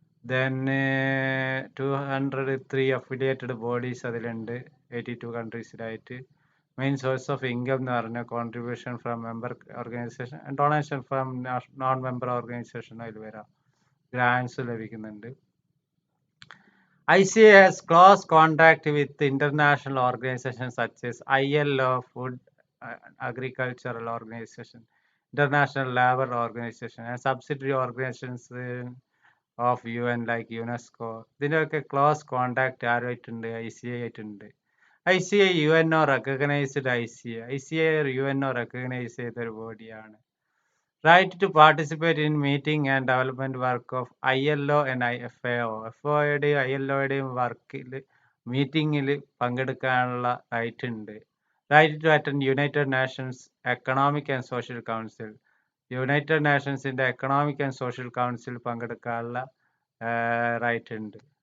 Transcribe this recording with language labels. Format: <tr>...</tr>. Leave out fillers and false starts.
<en>Then 203 affiliated bodies</en> <ml>അതിലുണ്ട് 82 കൺട്രീസിലായിട്ട്.</ml> <en>main source of income</en> <ml>എന്ന് പറഞ്ഞ</ml> <en>contribution from member organisation, donation from non member organisation</en> <ml>അതിൽ വരാം, grants ലഭിക്കുന്നുണ്ട്.</ml> <en>ICA has close contact with international organizations such as ILO, Food Agricultural Organization, International Labour Organization, and subsidiary organizations of UN like UNESCO.</en> <ml>ഇതിൻ്റെയൊക്കെ close contact ആരുമായിട്ടുണ്ട്? ICA ആയിട്ടുണ്ട്. ICA UNO recognized ICA UNO recognize ചെയ്തൊരു ബോഡിയാണ്.</ml> <en>Right to participate in meeting and development work of ILO and FAO.</en> <ml>FAOയുടെയും ILOയുടെയും വർക്കിൽ മീറ്റിങ്ങിൽ പങ്കെടുക്കാനുള്ള right ഉണ്ട്.</ml> <en>Right to attend United Nations Economic and Social Council.</en> <ml>United നേഷൻസിന്റെ economic and social council പങ്കെടുക്കാനുള്ള right ഉണ്ട്.</ml>